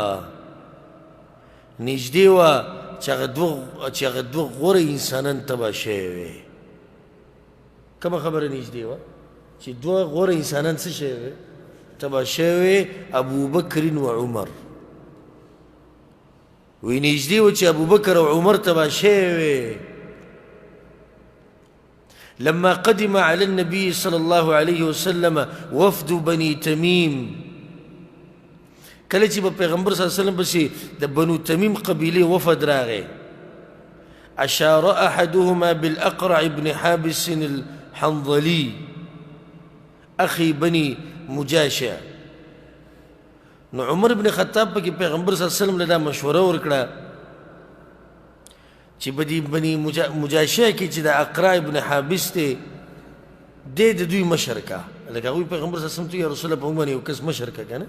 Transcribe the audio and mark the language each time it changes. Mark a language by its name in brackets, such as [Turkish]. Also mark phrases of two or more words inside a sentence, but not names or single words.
[Pashto] نږدې وه چې هغه 2 غوره انسانان تباه شوي وي. کومه خبره نږدې وه چې 2 غوره انسانان څه شوي وي؟ تباه شوي. ابوبکر و عمر. وی نږدې و چې ابوبکر او عمر تباه شوي وي. [Arabic] لما قدم على النبي صلى الله عليه وسلم وفد بني تميم. [Pashto] کله چې په پیغمبر [Arabic] صلی الله علیه وسلم [Pashto] پسې د بنو تمیم قبیلې وفد راغی. [Arabic] اشار احدهما بالاقرع بن حابس الحنظلي اخي بني مجاشع. [Pashto] نو عمر بن خطاب پکې پیغمبر [Arabic] صلی الله علیه وسلم [Pashto] له دا مشوره ورکړه چې بدی بني مجاشع کې چې د اقرع بن حابس دی د دوی مشر کا. لکه هغوی پیغمبر [Arabic] صلی الله علیه وسلم [Pashto] ته [Arabic] یا رسول الله [Pashto] په موږ باندې یو کس مشر کا که نه.